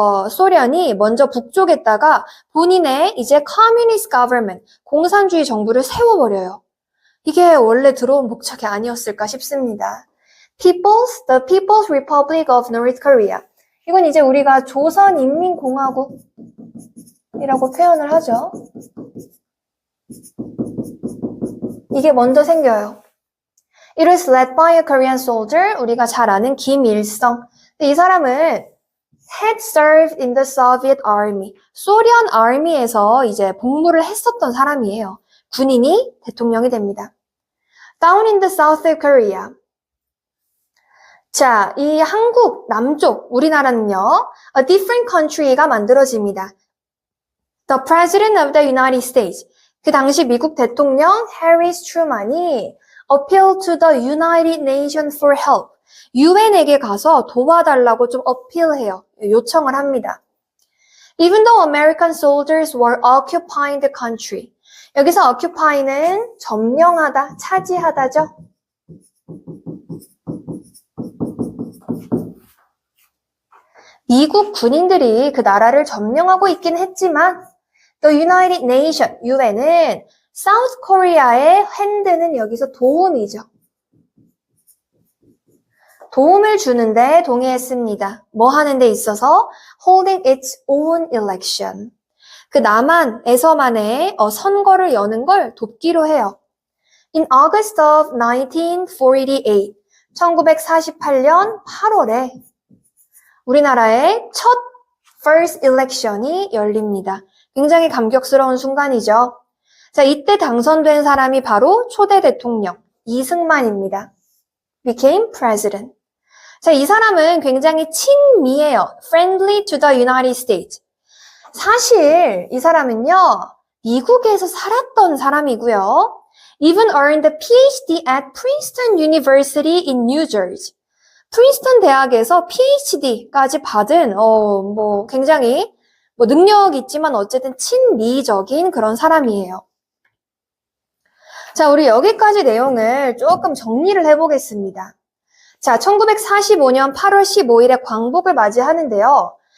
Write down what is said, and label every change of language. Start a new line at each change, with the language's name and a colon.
Korean: 소련이 먼저 북쪽에다가 본인의 이제 communist government, 공산주의 정부를 세워버려요. 이게 원래 들어온 목적이 아니었을까 싶습니다.
English: the People's Republic of North Korea.
Korean: 이건 이제 우리가 조선인민공화국이라고 표현을 하죠. 이게 먼저 생겨요.
English: It was led by a Korean soldier.
Korean: 우리가 잘 아는 김일성.
English: 이 사람은 had served in the Soviet Army.
Korean: 소련 아미에서 이제 복무를 했었던 사람이에요. 군인이 대통령이 됩니다.
English: Down in the south of Korea.
Korean: 자, 이 한국 남쪽 우리나라는요.
English: A different country가 만들어집니다. The President of the United States. 그 당시 미국 대통령 해리스 트루만이 appeal to the United Nations for help.
Korean: 유엔에게 가서 도와달라고 좀 어필해요. 요청을 합니다.
English: Even though American soldiers were occupying the country.
Korean: 여기서 occupy는 점령하다, 차지하다죠. 미국 군인들이 그 나라를 점령하고 있긴 했지만 The United Nations, UN은 South Korea의 핸드는 여기서 도움이죠. 도움을 주는데 동의했습니다. 뭐 하는 데 있어서?
English: Holding its own election.
Korean: 그 남한에서만의 선거를 여는 걸 돕기로 해요. In August of 1948, 1948년 8월에 우리나라의 첫 first election 이 열립니다. 굉장히 감격스러운 순간이죠. 자, 이때 당선된 사람이 바로 초대 대통령 이승만입니다.
English: became president.
Korean: 자, 이 사람은 굉장히 친미해요.
English: friendly to the United States.
Korean: 사실 이 사람은요, 미국에서 살았던 사람이고요.
English: even earned a PhD at Princeton University in New Jersey.
Korean: 프린스턴 대학에서 PhD까지 받은 굉장히 능력이 있지만 어쨌든 친미적인 그런 사람이에요. 자, 우리 여기까지 내용을 조금 정리를 해보겠습니다. 자, 1945년 8월 15일에 광복을 맞이하는데요.